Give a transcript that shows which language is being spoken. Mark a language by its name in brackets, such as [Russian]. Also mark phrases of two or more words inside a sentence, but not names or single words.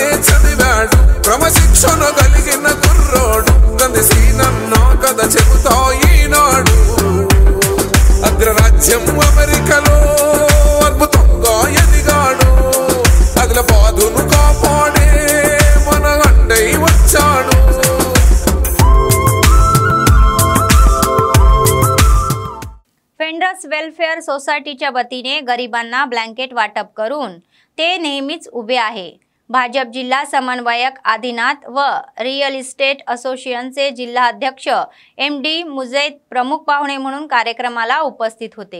[Telugu] చదివాడు క్రమశిక్షణ కలిగిన కుర్రోడు కంది సీనన్న కథ చెబుతా ఈనాడు అగ్రరాజ్యం అమెరికాలో అద్భుతంగా ఎదిగాడు ఆదిలాబాదును కాపాడే మన అండై వచ్చాడు। [Marathi] फेंडर्स वेलफेअर सोसायटीच्या वतीने गरिबांना ब्लँकेट वाटप करून ते नेहमीच उभे आहे। भाजप जिल्हा समन्वयक आदिनाथ व रिअल इस्टेट असोसिएशनचे जिल्हा अध्यक्ष MD मुजैद प्रमुख पाहुणे म्हणून कार्यक्रमाला उपस्थित होते।